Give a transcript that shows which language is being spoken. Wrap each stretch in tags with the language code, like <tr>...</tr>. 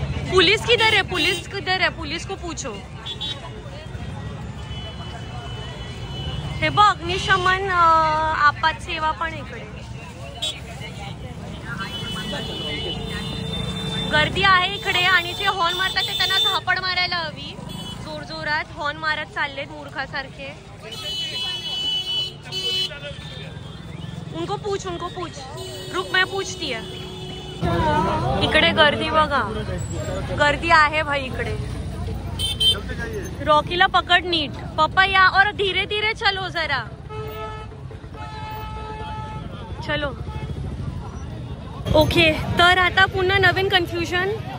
<hi>Police किधर है, police किधर है, पुलिस को पूछो.</hi> <mr>हे बघ अग्निशमन आपात सेवा पण इकडे. गर्दी आहे इकडे. आणि जे हॉर्न मारतात ते त्यांना झापड मारायला हवी, जोर जोरात हॉर्न मारत चाललेत मूर्खासारखे.</mr> <hi>उनको पूछ, रुक मैं पूछती है.</hi> <mr>इकडे गर्दी बघा, गर्दी आहे भाई इकडे. रॉकीला पकड नीट पप्पा,</mr> <hi>या और धीरे धीरे चलो जरा, चलो.</hi> <mr>ओके, तर आता पुन्हा नवीन कन्फ्युजन.</mr>